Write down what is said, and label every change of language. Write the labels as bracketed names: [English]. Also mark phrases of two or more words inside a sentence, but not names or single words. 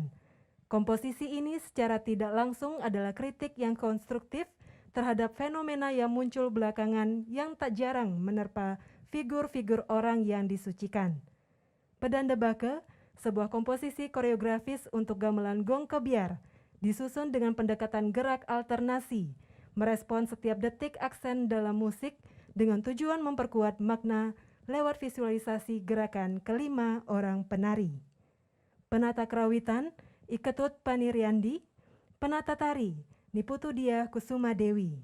[Indonesian] Komposisi ini secara tidak langsung adalah kritik yang konstruktif terhadap fenomena yang muncul belakangan yang tak jarang menerpa figur-figur orang yang disucikan. Pedanda Bake, sebuah komposisi koreografis untuk gamelan gong kebiar, disusun dengan pendekatan gerak alternasi, merespon setiap detik aksen dalam musik dengan tujuan memperkuat makna lewat visualisasi gerakan kelima orang penari. Penata kerawitan, Iketut Paniriandi, penata tari, Niputu Dia Kusuma Dewi.